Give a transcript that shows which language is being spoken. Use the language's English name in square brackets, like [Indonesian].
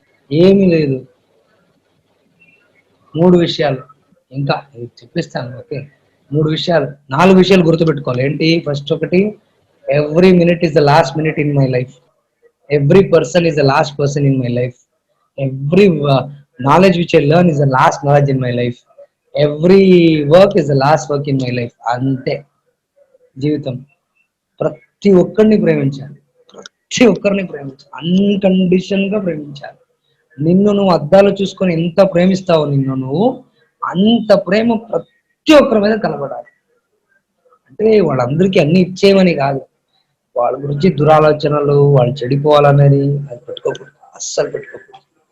[Telugu] ఏమీ లేదు. 3 విషయాలు ఇంకా చెప్పిస్తాను. ఓకే, 3 విషయాలు, 4 విషయాలు గుర్తుపెట్టుకోవాలి. ఏంటి? [English] First ఒకటి, every minute is the last minute in my life. Every person is the last person in my life. Every Knowledge which I learn is the last knowledge in my life. Every work is the last work in my life. [Telugu] అంతే జీవితం. ప్రతి ఒక్కరిని ప్రేమించాలి, ప్రతి ఒక్కరిని ప్రేమించాలి, uncondition గా ప్రేమించాలి. నిన్ను నువ్వు అద్దాలు చూసుకొని ఎంత ప్రేమిస్తావో నిన్ను నువ్వు, అంత ప్రేమ ప్రతి ఒక్కరి మీద కనబడాలి. అంటే వాళ్ళందరికీ అన్ని ఇచ్చేయమని కాదు, వాళ్ళ గురించి దురాలోచనలు, వాళ్ళు చెడిపోవాలనేది అది పెట్టుకోకూడదు, అస్సలు పెట్టుకోకూడదు.